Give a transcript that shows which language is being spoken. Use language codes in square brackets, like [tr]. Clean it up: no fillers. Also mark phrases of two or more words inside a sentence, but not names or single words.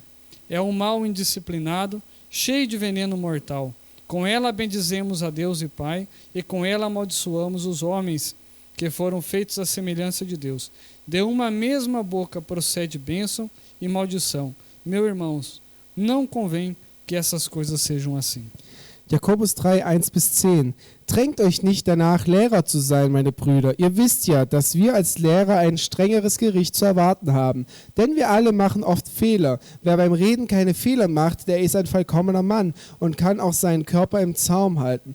[pt] É um mal indisciplinado, cheio de veneno mortal. Com ela bendizemos a Deus e Pai, e com ela amaldiçoamos os homens que foram feitos à semelhança de Deus. De uma mesma boca procede bênção e maldição. Meus irmãos, não convém que essas coisas sejam assim. [de] Jakobus 3, 1 bis 10. Drängt euch nicht danach, Lehrer zu sein, meine Brüder. Ihr wisst ja, dass wir als Lehrer ein strengeres Gericht zu erwarten haben. Denn wir alle machen oft Fehler. Wer beim Reden keine Fehler macht, der ist ein vollkommener Mann und kann auch seinen Körper im Zaum halten.